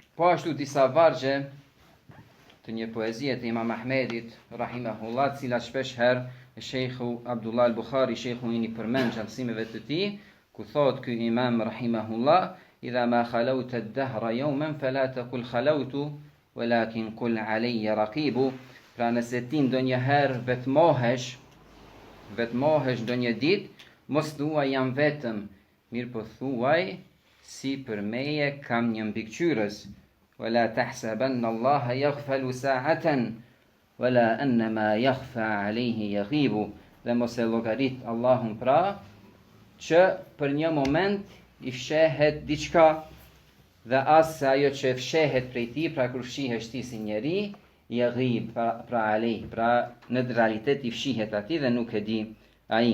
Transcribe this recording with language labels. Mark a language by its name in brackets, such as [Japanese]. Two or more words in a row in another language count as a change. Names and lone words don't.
[Albanian] Po ashtu disa vargje të një poezie të Imam Ahmedit, rahimahullah, cilat shpesh herë Shejkhu Abdullah al-Bukhari, shejkhu i përmend gjallësimeve të tij, ku thot ky imam rahimahullah: [Arabic] "إذا ما خلوت الدهر يوما فلا تقل خلوت ولكن قل علي رقيب." [Albanian] Pra nëse ti ndonjëherë vetmohesh ndonjë ditë, mos thuaj jam vetëm, mirë po thuaj si për meje kam një mbikëqyrës. [Arabic] ولا تحسبن الله يغفل ساعة ولا أنما يخفى عليه يغيب. [Albanian] Dhe mos e llogarit Allahun pra që për një moment i fshehet diçka, dhe as se ajo që fshehet prej tij, pra kur fshihesh ti si njeri, yaghib, pra alej, pra në realitet i fshihet atij dhe nuk e di ai.